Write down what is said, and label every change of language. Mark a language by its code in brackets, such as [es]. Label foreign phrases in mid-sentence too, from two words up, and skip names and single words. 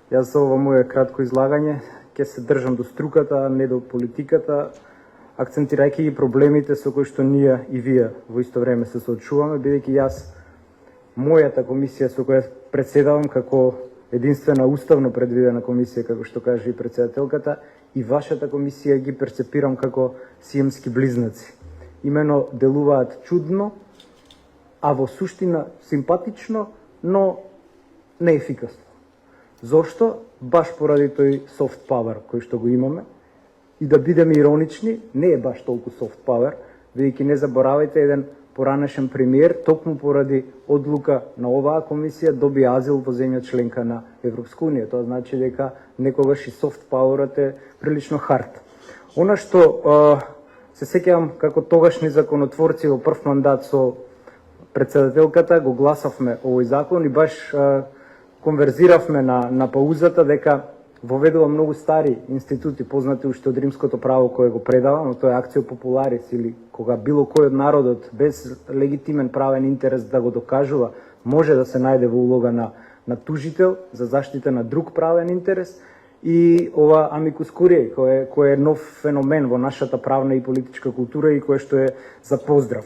[mk] Јас за ова моје кратко излагање ќе се држам до струката, а не до политиката, акцентирајќи ги проблемите со кои што ние и вие во исто време се соочуваме, бидејќи јас мојата комисија со која председавам како единствена уставно предвидена комисија, како што каже и председателката, и вашата комисија ги перцепирам како сиемски близнаци. Имено делуваат чудно, а во суштина симпатично, но неефикасно. Зошто? Баш поради тој [en] soft power [mk] кој што го имаме. И да бидеме иронични, не е баш толку [en] soft power, [mk] бидејќи не заборавајте еден поранешен премиер, токму поради одлука на оваа комисија доби азил во земја членка на Европска унија. Тоа значи дека некогаш и [en] soft powerот [mk] е прилично хард. Она што се сеќавам како тогашни законотворци во прв мандат со председателката, го гласавме овој закон и баш конверзиравме на паузата дека воведува многу стари институти, познати уште од римското право кое го предава, но тоа е [la] actio popularis, [mk] или кога било кој од народот без легитимен правен интерес да го докажува, може да се најде во улога на тужител за заштита на друг правен интерес, и ова [la] amicus curiae, [mk] кој е нов феномен во нашата правна и политичка култура и кое што е за поздрав.